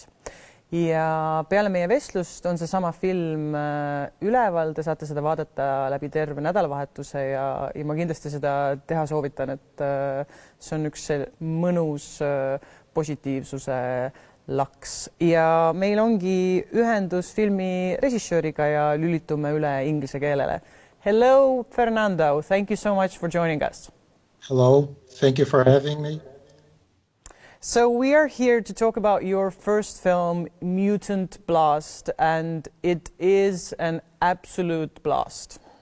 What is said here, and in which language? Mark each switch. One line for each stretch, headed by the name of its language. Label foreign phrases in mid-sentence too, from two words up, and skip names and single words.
Estonian: Ja peale meie vestlust on see sama film üleval, te saate seda vaadata läbi terve nädalavahetuse ja ma kindlasti seda teha soovitan, et see on üks mõnus positiivsuse laks. Ja meil ongi ühendus filmi režissööriga ja lülitume üle inglise keelele.
English: Hello, Fernando. Thank you so much for joining us. Hello. Thank you for having me. So we are here to talk about your first film, Mutant Blast, and it is an absolute blast.